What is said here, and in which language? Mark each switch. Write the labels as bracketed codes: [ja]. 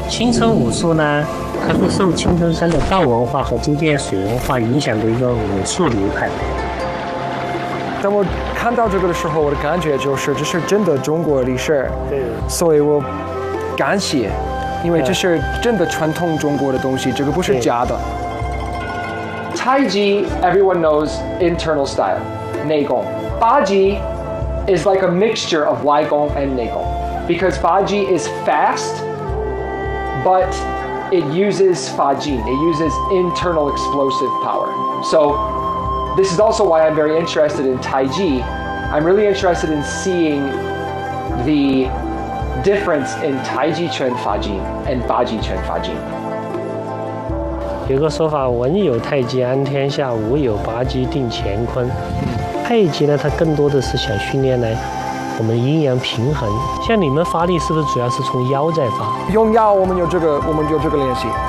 [zh] 青城武术呢，它是受青城山的道文化和周边水文化影响的一个武术流派。当我看到这个的时候，我的感觉就是这是真的中国历史。对，所以我感谢，因为这是真的传统中国的东西，这个不是假的。 [en] 太极 everyone knows internal style 内功，八极 is like a mixture of 外功 and 内功， because 八极 is fast but it uses 发劲， it uses internal explosive power. So this is also why I'm very interested in 太极， I'm really interested in seeing theDifference in 太极拳发劲 and 八极拳发劲。 [zh] 有个说法，文有太极安天下，武有八极定乾坤。太极呢，它更多的是想训练来我们阴阳平衡。像你们发力是不是主要是从腰在发？用腰，我们有这个练习。